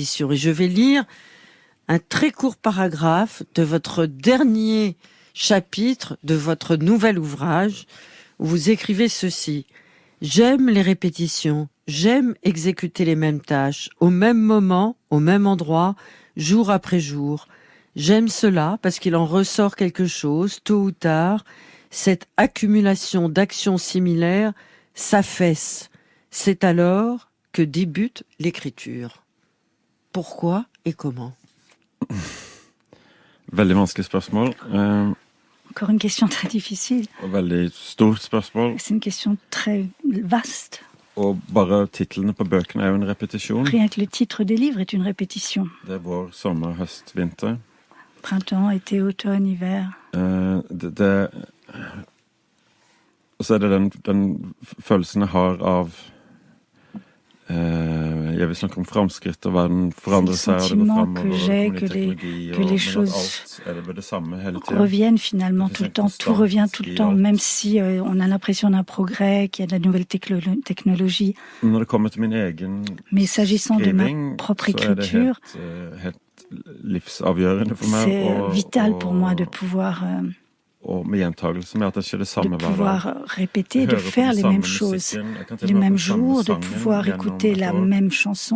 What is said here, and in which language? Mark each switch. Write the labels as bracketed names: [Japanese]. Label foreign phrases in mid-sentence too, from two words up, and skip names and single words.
[French] Et je vais lire un très court paragraphe de votre dernier chapitre de votre nouvel ouvrage, où vous écrivez ceci: « J'aime les répétitions, j'aime exécuter les mêmes tâches, au même moment, au même endroit, jour après jour. J'aime cela parce qu'il en ressort quelque chose, tôt ou tard. Cette accumulation d'actions similaires s'affaisse. C'est alors que débute l'écriture. » Pourquoi et comment? [Norwegian] Veldig vanskelig spørsmål. [French] Encore une question très difficile. [Norwegian] Veldig stort spørsmål. [French] C'est une question très vaste. [Norwegian] Og bare titlene på bøkene er jo en repetisjon. [French] Rien que le titre des livres est une répétition. [Norwegian] Det er vår, sommer, høst, vinter. [French] Printemps, été, automne, hiver. [Norwegian] Og så er det den følelsen jeg har av jeg vil snakke om framskritt og verden forandrer seg og det går fremover [French] que les choses reviennent finalement tout le temps, tout revient tout le temps, même si on a l'impression d'un progrès, qu'il y a de la nouvelle technologie. Mais s'agissant de ma propre écriture, c'est vital pour moi de pouvoir répéter, de faire les mêmes choses les mêmes jours, de pouvoir écouter la même chanson.